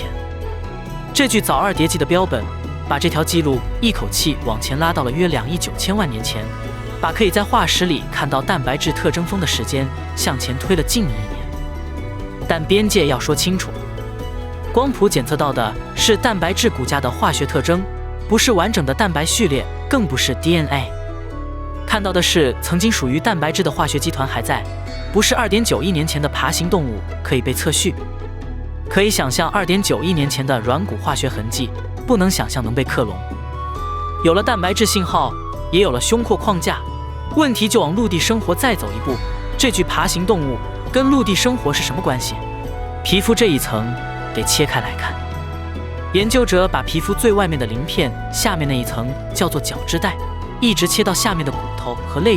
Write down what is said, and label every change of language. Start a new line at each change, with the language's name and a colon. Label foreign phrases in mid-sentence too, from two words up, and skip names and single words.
Chinese: 這具早二疊紀的標本，把這條記錄一口氣往前拉到了約2億9千萬年前，把可以在化石裡看到蛋白質特徵峰的時間向前推了近1億年。但邊界要說清楚，光譜檢測到的是蛋白質骨架的化學特徵，不是完整的蛋白序列，更不是 DNA。看到的是曾經屬於蛋白質的化學基團還在，不是2.9億年前的爬行動物可以被測序。可以想象2.9億年前的軟骨化学痕跡，不能想象能被克隆。有了蛋白質信號，也有了胸廓框架，問題就往陸地生活再走一步。這具爬行動物跟陸地生活是什麼關係？皮膚這一層得切開來看。研究者把皮膚最外面的鳞片下面那一層叫做角質帶，一直切到下面的骨頭和肋骨。